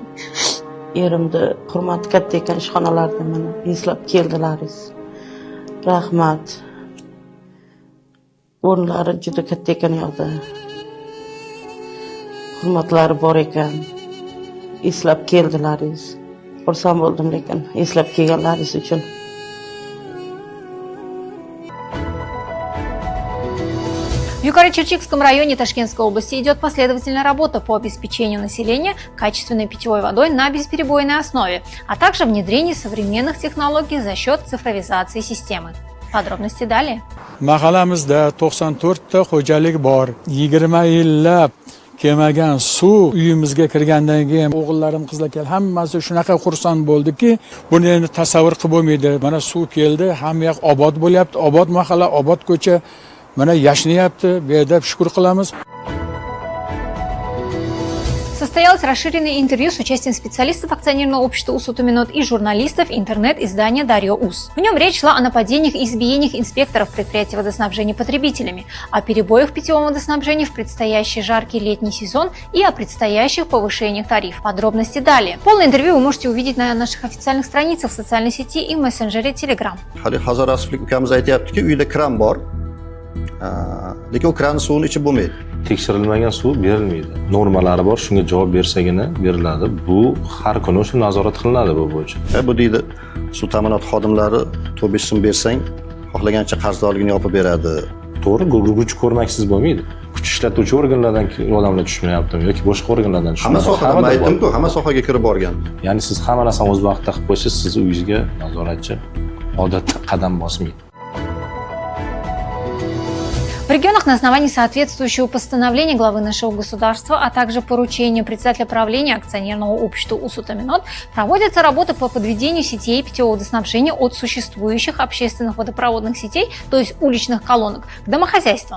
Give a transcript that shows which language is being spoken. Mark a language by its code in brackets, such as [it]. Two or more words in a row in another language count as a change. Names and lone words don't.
[uz] Erimni hurmat katta ekan ishxonalarda mana eslab keldilaringiz. Rahmat. O'rinlari juda katta ekan yoqda. Hurmatlari bor ekan. Eslab keldilaringiz. Xursand bo'ldim lekin eslab kelganlaringiz uchun. [ru] В Юго-Чирчикском районе Ташкентской области идет последовательная работа по обеспечению населения качественной питьевой водой на бесперебойной основе, а также внедрению современных технологий за счет цифровизации системы. Подробности далее. [uz] Mahallamizda 94 ta xo'jalik bor. 20 yillab kelmagan suv uyimizga kirgandan keyin o'g'illarim, qizlar keldi. Hammasi shunaqa xursand bo'ldiki, buni endi tasavvur qilib bo'lmaydi. Mana suv keldi, hamma yoq obod bo'lyapti, obod mahalla, obod ko'cha, mana yashnayapti. Bu yerda shukr qilamiz. [ru] Состоялось расширенное интервью с участием специалистов акционерного общества «Усутуминот» и журналистов интернет-издания «Дарьо УС». В нем речь шла о нападениях и избиениях инспекторов предприятия водоснабжения потребителями, о перебоях в питьевом водоснабжении в предстоящий жаркий летний сезон и о предстоящих повышениях тарифов. Подробности далее. Полное интервью вы можете увидеть на наших официальных страницах в социальной сети и мессенджере Telegram. [uz] Lekin kran suvini ichib bo'lmaydi. Tekshirilmagan suv berilmaydi. Normalari bor, shunga javob bersagina beriladi. Bu har kuni o'sha nazorat qilinadi bu bo'yicha. Bu deydi, suv ta'minot xodimlari 4-5 so'm bersang, xohlagancha qarzdorligini yopib beradi. To'g'ri, kuch ko'rmaksiz bo'lmaydi. Kuch ishlatuvchi organlardan odamlar tushmayaptimi yoki boshqa organlardan tushmayaptimi? Hamma sohadan aytdim-ku, hamma sohaga kirib borgan. Ya'ni siz hamma narsani o'z vaqtida qilib qo'ysiz, siz uyingizga nazoratchi odatda qadam bosmaydi. [ru] В регионах на основании соответствующего постановления главы нашего государства, а также поручения председателя правления акционерного общества «Усутуминот» проводятся работы по подведению сетей питьевого водоснабжения от существующих общественных водопроводных сетей, то есть уличных колонок, к домохозяйствам.